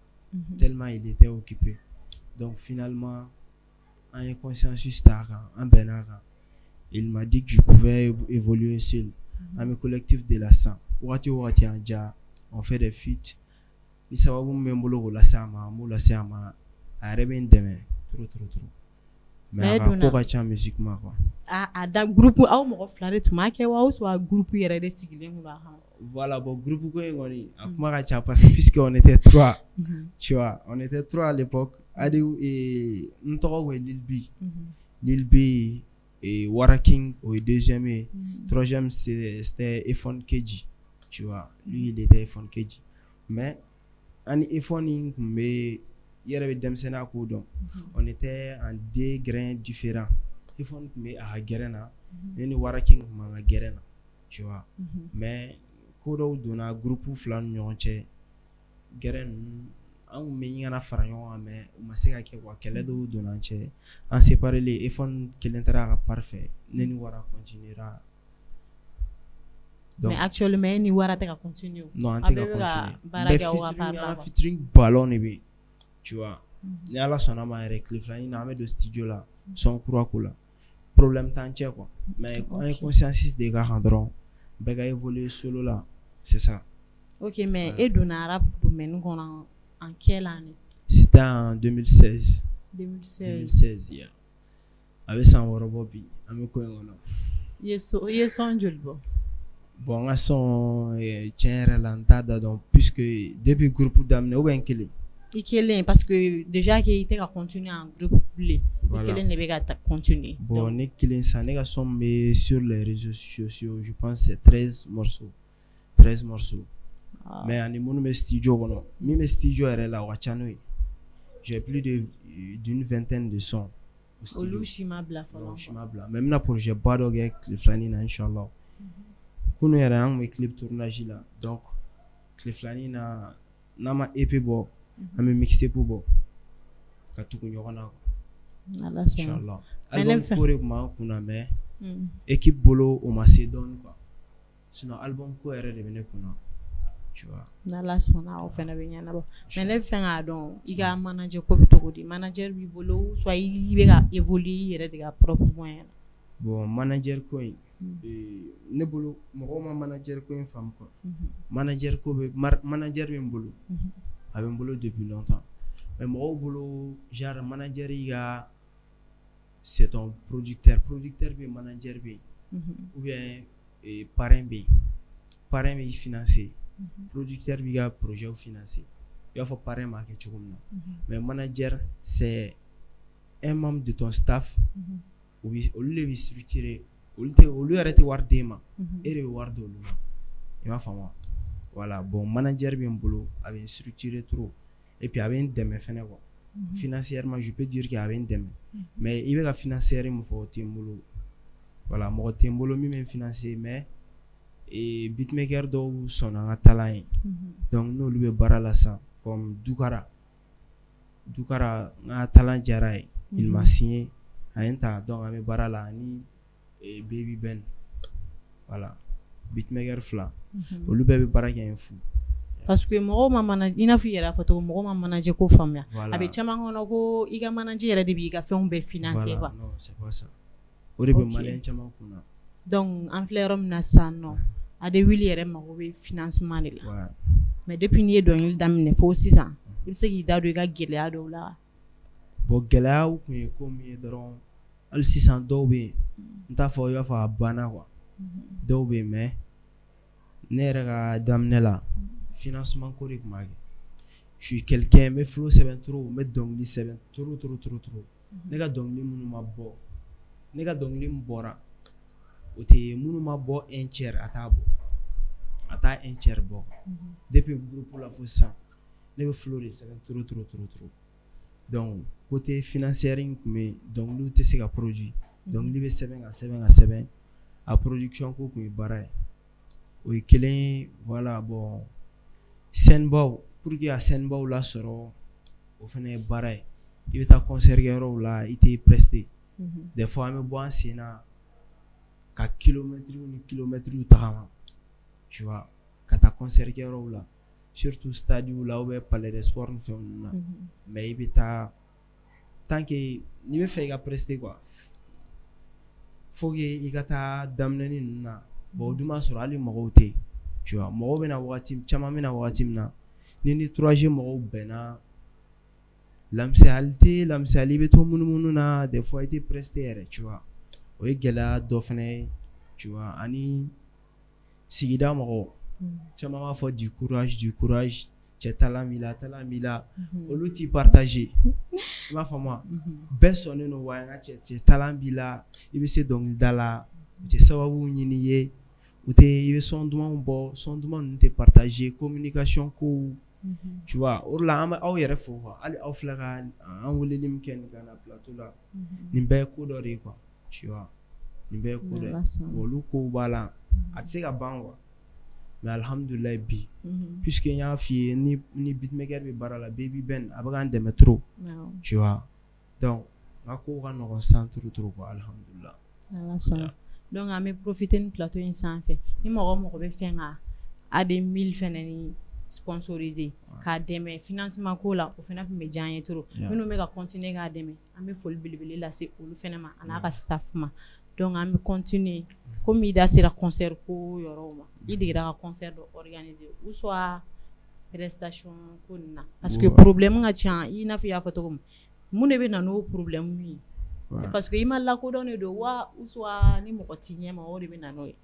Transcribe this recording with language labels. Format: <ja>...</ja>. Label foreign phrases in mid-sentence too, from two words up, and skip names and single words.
<fr>Tellement il était occupé. Donc finalement, en consensus il m'a dit que je pouvais évoluer seul. À mes collectifs de la sang. On fait des feats. Trop.</fr> <bm>mais a ka ko ka ca</bm> <fr>musiquement quoi.</fr> <bm>A da groupe aw mɔgɔ fila de tun b'a kɛ wa</bm> <fr>ou soit</fr> <bm>groupe yɛrɛ de sigilen tun b'a kan.</bm> <fr>Voilà, bon,</fr> <bm>groupe ko in kɔni a kuma ka ca</bm> <fr>parce que puisque on était 3, tu vois, on était 3 à l'époque.</fr> <bm>Adiou et n tɔgɔ ko Lil B.</bm> <fr>Lil B et Wara King au deuxième et troisième c'était Efon KG, tu vois. Lui il était Efon KG.</fr> <bm>Mais ani Efon in kun bɛ yɛrɛ bɛ denmisɛnninya ko dɔn.</bm> <fr>On était en deux grains différents.</fr> <bm>Efon kun bɛ a ka gɛrɛn na, ne ni Wara King kun b'an ka gɛrɛn na,</bm> <fr>tu vois.</fr> <bm>Mais ko dɔw donna groupe fila ni ɲɔgɔn cɛ, gɛrɛn ninnu an kun bɛ ɲinana fara ɲɔgɔn kan mais u ma se ka kɛ quoi, kɛlɛ dɔw donna an cɛ, an séparés. Efon kelen taara a ka part fɛ, ne ni Wara continuera. Donc, mais actuellement ni Wara tɛ ka continue. Non, an tɛ ka continue. Baara kɛ aw ka part la.</bm> <fr>Featuring ballon de bɛ, tu vois.</fr> <bm>Ni Ala sɔnna ma yɛrɛ tile fila in na an bɛ don studio la, son kura ko la. Problème t'an cɛ quoi. Mais an ye conscience de k'a kan dɔrɔn, bɛɛ ka évoluer solo la,</bm> <fr>c'est ça.</fr> <bm>Ok, mais et donna rap domaine kɔnɔ</bm> <fr>en quelle année? C'était en 2016. 2016, yeah.</fr> <bm>A bɛ san 6 bɔ bi, an bɛ ko in kɔnɔ. I ye son joli bɔ? Bon, n ka son tiɲɛ yɛrɛ la n t'a da dɔn</bm> <fr>puisque depuis</fr> <bm>groupe daminɛ</bm> <fr>ou bien</fr> <bm>n kelen. I kelen</bm> <fr>parce que déjà que</fr> <bm>i tɛ ka continuer</bm> <fr>en groupe</fr> <bm>bilen. I kelen de bɛ ka continuer.</bm> <fr>Bon,</fr> <bm>ne kelen sa ne ka son bɛ</bm> <fr>sur les réseaux sociaux, je pense c'est 13 morceaux. 13 morceaux.</fr> <bm>Mais ani minnu bɛ studio kɔnɔ, min bɛ studio yɛrɛ la o ka ca n'o ye.</bm> <fr>J'ai plus d'une vingtaine de sons.</fr> <bm>Olu si ma bila fɔlɔ. Non, si ma bila. Mais n bɛna projet ba dɔ kɛ tile filanin na inchallah. Kunu yɛrɛ an kun bɛ clip tournage la, donc tile filanin na n'an ma EP bɔ, an bɛ mixtape bɔ ka tugu ɲɔgɔn na quoi. Inchallah. Album ko de kun b'an kunna mais équipe bolo o ma se dɔɔni quoi. Sinon album ko yɛrɛ de bɛ ne kunna.</bm> <fr>Tu vois.</fr> <bm>N'Ala sɔnna o fɛnɛ bɛ ɲɛnabɔ. Mais ne bɛ fɛ k'a dɔn i ka manager ko bɛ cogo di? Manager b'i bolo soit i bɛ ka évoluer i yɛrɛ de ka</bm> <fr>propre moyen</fr> <bm>na. Bon, manager ko in ne bolo mɔgɔw ma manager ko in faamu quoi. Manager ko bɛ manager bɛ n bolo. A bɛ n bolo depuis longtemps. Mais mɔgɔw bolo genre manager yi ka</bm> <fr>c'est ton producteur.</fr> <bm>Producteur bɛ manager bɛ</bm> <fr>ou bien</fr> <bm>parrain bɛ parrain bɛ financer. Producteur b'i ka projet financer. I b'a fɔ parrain m'a kɛ cogo min na.</bm> <fr>Mais manager c'est un membre de ton staff.</fr> <bm>Olu de bɛ structurer. Olu yɛrɛ tɛ wari d'e ma. E de bɛ wari d'olu ma. I m'a faamu wa?</bm> <fr>Voilà, bon</fr> <bm>manager bɛ n bolo, a bɛ n structurer trop.</bm> <fr>Et puis</fr> <bm>a bɛ n dɛmɛ fɛnɛ quoi.</bm> <fr>Financièrement, je peux dire que</fr> <bm>a bɛ n dɛmɛ. Mais i bɛ ka financier min fɔ o tɛ n bolo. Voilà, mɔgɔ tɛ n bolo min bɛ n financer mais beatmaker dɔw sɔnna an ka talent ye. Donc n'olu bɛ baara la sisan comme Dukara n ka talent diyara ye.</bm> <fr>Il m'a signé</fr> <bm>a ye n ta donc an bɛ baara la ani Baby Ben. Voilà, beatmaker fila olu bɛɛ bɛ baara kɛ n fu. Parce que mɔgɔw ma manager i n'a fɔ i yɛrɛ fɔ cogo mɔgɔw ma manager ko faamuya. A bɛ caman kɔnɔ ko i ka manager yɛrɛ de b'i ka fɛnw bɛɛ financer quoi.</bm> <fr>Non, c'est pas ça.</fr> <bm>O de bɛ maliyɛn caman kunna. Donc an filɛ yɔrɔ min na sisan nɔ a de wuli yɛrɛ mago bɛ financement de la. Mais depuis n'i ye dɔnkili daminɛ fo sisan i bɛ se k'i da don i ka gɛlɛya dɔw la. Bon gɛlɛyaw kun ye ko min ye dɔrɔn hali sisan dɔw bɛ yen n t'a fɔ i b'a fɔ a banna quoi. Dɔw bɛ yen mais ne yɛrɛ ka daminɛ la financement ko de tun b'a kɛ.</bm> <fr>Je suis quelqu'un</fr> <bm>n bɛ flow sɛbɛn trop n bɛ dɔnkili sɛbɛn trop. Ne ka dɔnkili minnu ma bɔ ne ka dɔnkili min bɔra o tɛ minnu ma bɔ</bm> <fr>un tiers</fr> <bm>a t'a bɔ a t'a</bm> <fr>un tiers</fr> <bm>bɔ depuis groupe la fo sisan ne bɛ flow de sɛbɛn trop.</bm> <fr>Donc côté financier</fr> <bm>in kun bɛ yen dɔnkiliw tɛ se ka produit dɔnkili bɛ sɛbɛn ka sɛbɛn a production ko kun ye baara ye o ye kelen ye.</bm> <fr>Voilà, bon</fr> <bm>scène baw pour que a scène baw lasɔrɔ o fana ye baara ye. I bɛ taa concert kɛ yɔrɔw la i tɛ prester</bm> <fr>des fois</fr> <bm>an bɛ bɔ an sen na ka kilomètres tagama, tu vois, ka taa concert kɛ yɔrɔw la surtout stadiw la</bm> <fr>ou bien palais des sports</fr> <bm>ni fɛnw na. Mais i bɛ taa</bm> <fr>tant que</fr> <bm>n'i bɛ fɛ i ka prester quoi</bm> <fr>faut que</fr> <bm>i ka taa daminɛni ninnu na. Bon o dun b'a sɔrɔ hali mɔgɔw tɛ yen, tu vois, mɔgɔw bɛna wagati caman bɛna wagati min na ni 3G mɔgɔw bɛnna lamisali bɛ to munumunu na</bm> <fr>des fois</fr> <bm>i tɛ prester yɛrɛ</bm> <fr>tu vois</fr> <bm>o ye gɛlɛya dɔ fana ye</bm> <fr>tu vois</fr> <bm>ani sigida mɔgɔw caman b'a fɔ</bm> <fr>du courage</fr> <bm>cɛ talent b'i la olu t'i partager i m'a faamu wa bɛɛ sɔnnen don wa n ka cɛ talent b'i la i bɛ se dɔnkilida la u tɛ sababu ɲini i ye i bɛ son dumanw bɔ son duman ninnu tɛ partager communication kow</bm> <fr>tu vois</fr> <bm>o de la an bɛ aw yɛrɛ fo quoi hali aw filɛ ka an weleli min kɛ nin kan na plateau la nin bɛɛ ye ko dɔ de ye quoi</bm> <fr>tu vois</fr> <bm>nin bɛɛ ye ko dɔ ye bon olu kow b'a la a tɛ se ka ban quoi mais alhamdulilayi bi puisque n y'a f'i ye ni beatmaker bɛ baara la Baby Ben a bɛ k'an dɛmɛ trop</bm> <fr>tu vois</fr> <bm>donc n ka kow ka nɔgɔn san trop quoi alhamdulilah ala sɔnna donc an bɛ profiter ni plateau in sanfɛ ni mɔgɔ bɛ fɛn ka AD1000 fɛnɛ ni sponsoriser k'a dɛmɛ financement ko la o fɛnɛ tun bɛ diya an ye trop minnu bɛ ka continuer k'a dɛmɛ an bɛ foli belebele lase olu fɛnɛ ma a n'a ka staff ma donc an bɛ continuer komi i da sera concert ko yɔrɔw ma i degera ka concert dɔ organiser ou soit prestation ko nin na parce que problème ka ca i n'a fɔ i y'a fɔ cogo min mun de bɛ na n'o problème ye</bm> <fr>c'est parce que</fr> <bm>i ma lakodɔn de don wa</bm> <fr>ou soit</fr> <bm>ni mɔgɔ t'i ɲɛma o de bɛ na n'o ye</bm>